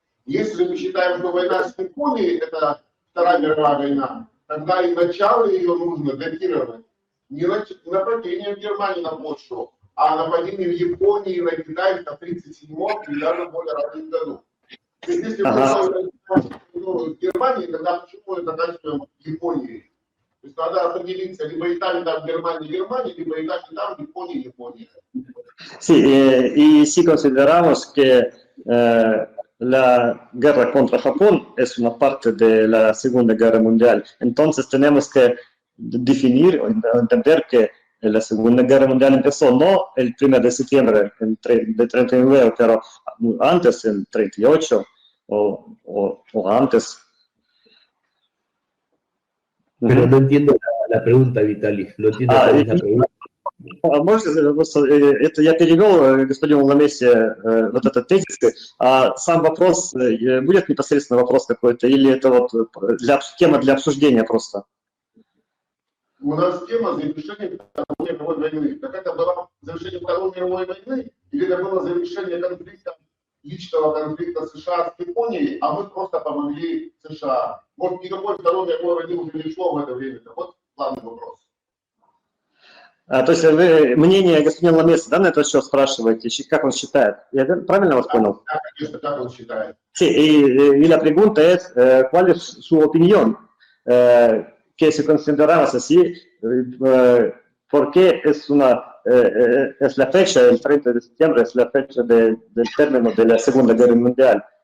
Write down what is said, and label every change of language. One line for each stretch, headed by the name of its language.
Russian: Если мы считаем, что война с Японией – это Вторая мировая война, тогда и начало ее нужно датировать не нападение в Германии на Польшу, а нападение в Японии на Китай в 1937 или даже более раннем году. То есть, если мы в Германии, тогда почему мы заканчиваем в Японии? То есть надо определиться, либо и там Германия, lибо и там Япония.
Spanish: Sì, y si consideramos que la guerra contra Japón es una parte de la Segunda Guerra Mundial. Entonces tenemos que definir o entender que la Segunda Guerra Mundial empezó no el 1 de septiembre de 39, pero antes, en 38 o antes. Pero no entiendo la pregunta, Vitaly. No entiendo cuál es la pregunta.
Russian: Это я перевел господину Ламесе вот этот тезис, а сам вопрос, будет непосредственно вопрос какой-то, или это вот тема для обсуждения просто? У нас тема завершения Второй мировой войны. Так это было завершение Второй мировой войны, или это было завершение конфликта, личного конфликта США с Японией, а мы просто помогли США? Может, никакой Второй мировой войны уже не шло в это время? Вот главный вопрос. То есть вы мнение господина Ламеса, да, на этот счет спрашиваете, как он считает? Я правильно вас понял? Да, конечно, как он считает.
Spanish: Sí, y la pregunta es, ¿cuál es su opinión? Que si consideramos así, ¿por qué es la fecha, el 30 de septiembre, es la fecha del término de la Segunda Guerra Mundial?